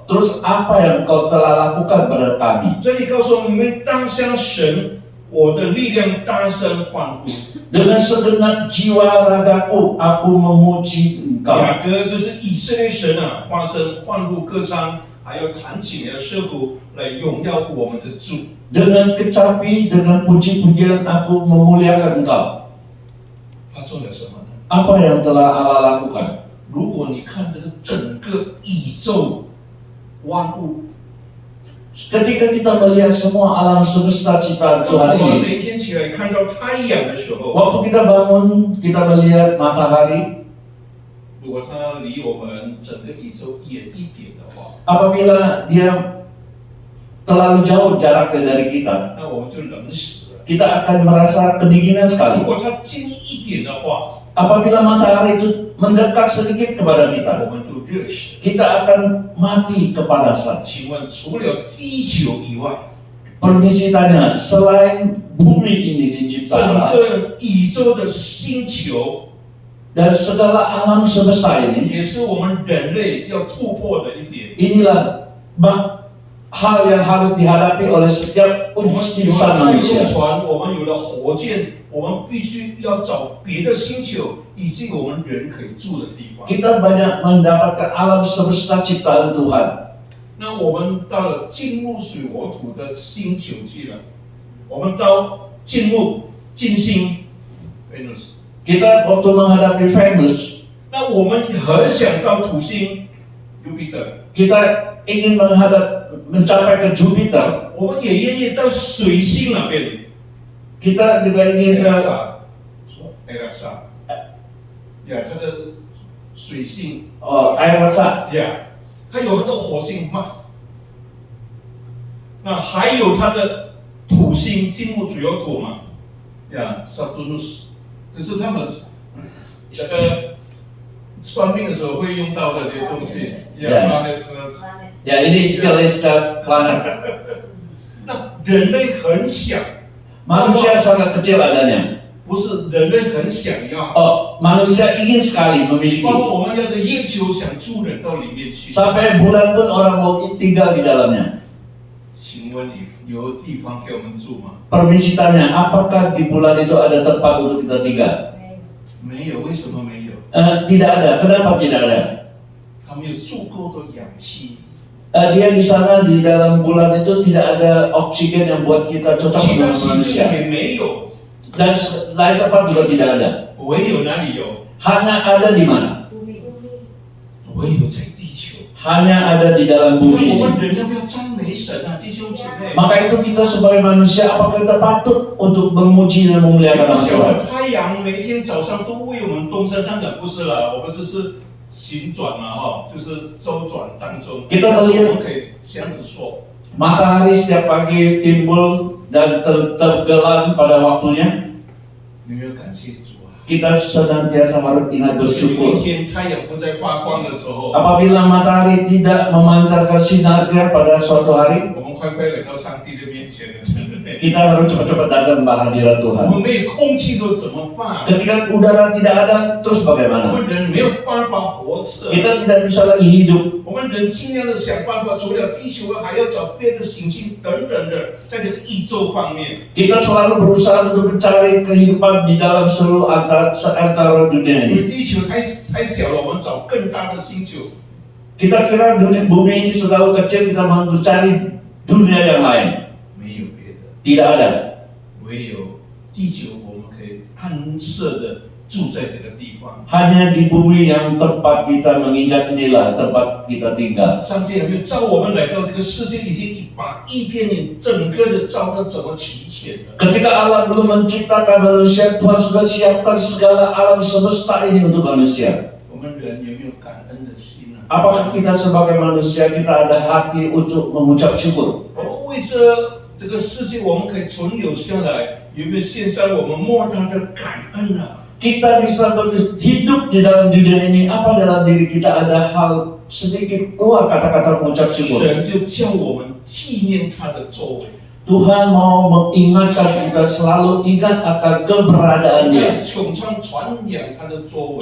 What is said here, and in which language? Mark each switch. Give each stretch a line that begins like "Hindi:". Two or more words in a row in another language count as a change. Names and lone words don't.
Indonesian: Terus apa yang Engkau telah lakukan pada kami?
Chinese: 这里告诉我们，当向神，我的力量大声欢呼。
Indonesian: Dengan segenap jiwa ragaku, aku memuji Engkau.
Chinese: 雅各就是以色列神啊，发声欢呼歌唱，还有弹琴的瑟鼓来荣耀我们的主。
Indonesian: Dengan kecapi, dengan puji-pujian aku memuliakan Engkau.
Chinese: 他做了什么呢？
Indonesian: Apa yang telah Allah lakukan?
Chinese: 如果你看这个整个宇宙万物，
Indonesian: Ketika kita melihat semua alam semesta ciptaan
Chinese: 当
Indonesian: Tuhan
Chinese: 我们
Indonesian: ini,
Chinese: 每天起来看到太阳的时候，
Indonesian: waktu kita bangun, kita melihat matahari.
Chinese: 如果它离我们整个宇宙远一点的话，
Indonesian: Apabila dia terlalu jauh jaraknya dari kita,
Chinese: 那我们就冷死了。
Indonesian: kita akan merasa kedinginan
Chinese: 如
Indonesian: sekali.
Chinese: 果它近一点的话，
Indonesian: Apabila matahari itu mendekat sedikit kepada
Chinese: 我
Indonesian: kita,
Chinese: 们就热死了。
Indonesian: kita akan mati kepanasan.
Chinese: 请问，除了地球以外，
Indonesian: Permisi tanya, selain bumi ini
Chinese: 整
Indonesian: dicipta Allah
Chinese: 个宇宙的星球
Indonesian: dan segala alam semesta ini,
Chinese: 也是我们人类要突破的一点。
Indonesian: inilah hal yang harus dihadapi oleh setiap
Chinese: 我们有
Indonesian: insan
Chinese: 了太
Indonesian: manusia.
Chinese: 空船，我们有了火箭，我们必须要找别的星球，以及我们人可以住的地方。
Indonesian: Kita banyak mendapatkan alam semesta ciptaan Tuhan.
Chinese: 那我们到了金木水火土的星球去了，我们到金木金星 Venus，
Indonesian: Kita waktu menghadapi Venus,
Chinese: 那我们很想到土星 Jupiter，
Indonesian: kita ingin mencapai ke Jupiter.
Chinese: 我们也愿意到水星那边。
Indonesian: Kita juga ingin ke
Chinese: Alexa，呀，它的水星
Indonesian: air rasa.
Chinese: 呀，它有很多火星嘛，那还有它的土星金木水火土嘛，呀，Saturnus， 这是他们这个算命的时候会用到的这些东西，呀，那是。
Indonesian: Ya, ini istilah planet.
Chinese: 那人类很想，
Indonesian: Manusia sangat kecil adanya.
Chinese: 不是人类很想要，
Indonesian: Oh, manusia ingin sekali
Chinese: 包
Indonesian: memiliki.
Chinese: 括我们要的月球想住人到里面去。
Indonesian: Sampai bulan pun orang mau tinggal di dalamnya.
Chinese: 请问你有地方给我们住吗？
Indonesian: Permisi tanya, apakah di bulan itu ada tempat untuk kita tinggal?
Chinese: 没有，为什么没有？
Indonesian: Tidak ada. Kenapa tidak ada?
Chinese: 他们有足够的氧气。
Indonesian: Dia di sana di dalam bulan itu tidak ada oksigen yang buat kita cocok
Chinese: 其他
Indonesian: dengan
Chinese: 星球
Indonesian: manusia.
Chinese: 也没有，
Indonesian: Dan lain tempat juga tidak ada.
Chinese: 唯有哪里有？
Indonesian: Hanya ada di mana?
Chinese: 唯有在地球。
Indonesian: Hanya ada di dalam
Chinese: 那
Indonesian: bumi
Chinese: 我
Indonesian: ini.
Chinese: 们人要不要赞美神啊，弟兄姐妹？
Indonesian: Maka itu kita sebagai manusia, apakah kita patut untuk memuji dan memuliakan nama
Chinese: 小
Indonesian: Tuhan?
Chinese: 的太阳每天早上都为我们东升，当然不是了，我们只是旋转嘛，哈，就是周转当中。
Indonesian: Kita
Chinese: 但是
Indonesian: melihat
Chinese: 我们可以这样子说，
Indonesian: Matahari setiap pagi timbul dan tergelam pada waktunya.
Chinese: 你有没有感谢主啊？
Indonesian: Kita senantiasa harus ingat
Chinese: 有一
Indonesian: bersyukur.
Chinese: 天太阳不再发光的时候，
Indonesian: Apabila matahari tidak memancarkan sinarnya pada suatu hari,
Chinese: 我们快快来到上帝的面前了，对不对？
Indonesian: kita harus cepat-cepat datang ke hadirat
Chinese: 我
Indonesian: Tuhan.
Chinese: 们没有空气都怎么办？
Indonesian: Ketika udara tidak ada, terus
Chinese: 我
Indonesian: bagaimana?
Chinese: 们人没有办法活着。
Indonesian: Kita tidak bisa lagi hidup.
Chinese: 我们人尽量的想办法，除了地球外，还要找别的行星等等的，在这个宇宙方面。
Indonesian: Kita selalu berusaha untuk mencari kehidupan di dalam seluruh antara dunia
Chinese: 因
Indonesian: ini.
Chinese: 为地球太小了，我们找更大的星球。
Indonesian: Kita kira dunia bumi ini terlalu kecil, kita mau mencari dunia yang lain.
Chinese: 没有别的，
Indonesian: Tidak ada.
Chinese: 唯有地球，我们可以安安设的住在这个地方。
Indonesian: Hanya di bumi yang tempat kita menginjak inilah tempat kita tinggal.
Chinese: 上帝还没有召我们来到这个世界，已经把伊甸园整个的造的怎么齐全了。
Indonesian: Ketika Allah belum menciptakan manusia, Tuhan sudah siapkan segala alam semesta ini untuk manusia.
Chinese: 我们人有没有感恩的心呢？
Indonesian: Apakah kita sebagai manusia kita ada hati untuk mengucap syukur?
Chinese: 我们为着这个世界我们可以存留下来，有没有献上我们莫大的感恩啊？
Indonesian: Kita bisa hidup di dalam dunia ini, apa dalam diri kita ada hal sedikit keluar kata-kata mengucap syukur.
Chinese: 神就叫我们纪念他的作为，
Indonesian: Tuhan mau mengingatkan kita selalu ingat akan keberadaannya,
Chinese: 穹苍传扬他的作为。